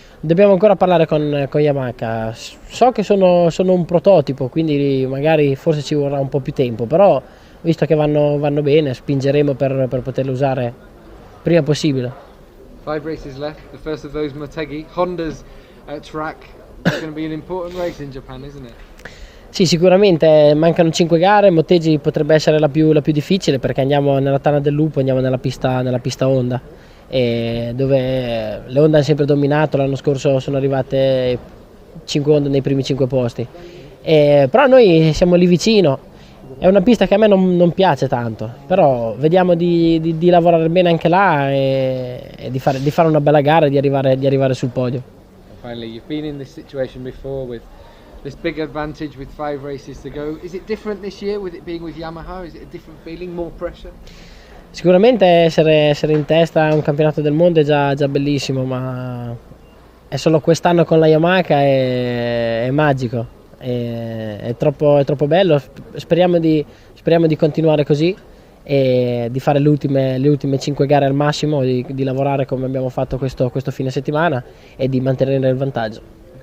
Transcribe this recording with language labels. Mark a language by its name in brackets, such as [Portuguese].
[Italian] Dobbiamo ancora parlare con Yamaha. So che sono un prototipo, quindi magari forse ci vorrà un po' più tempo, però visto che vanno bene spingeremo per poterle usare prima possibile. [English] 5 races left. The first of those Motegi. Honda's track is going to be an important race in Japan, isn't it? [Italian] Sì, sicuramente mancano 5 gare, Motegi potrebbe essere la più difficile perché andiamo nella Tana del Lupo, andiamo nella pista Honda, dove le Honda hanno sempre dominato. L'anno scorso sono arrivate 5 Honda nei primi 5 posti, però noi siamo lì vicino. È una pista che a me non piace tanto, però vediamo di lavorare bene anche là e di fare una bella gara e di arrivare sul podio. [English] Finally, you've been in this situation before with this big advantage with 5 races to go. Is it different this year with it being with Yamaha? Is it a different feeling, more pressure? [Italian] Sicuramente essere in testa a un campionato del mondo è già bellissimo, ma è solo quest'anno con la Yamaha è magico, è troppo bello. Speriamo di continuare così e di fare le ultime 5 gare al massimo, di lavorare come abbiamo fatto questo fine settimana e di mantenere il vantaggio.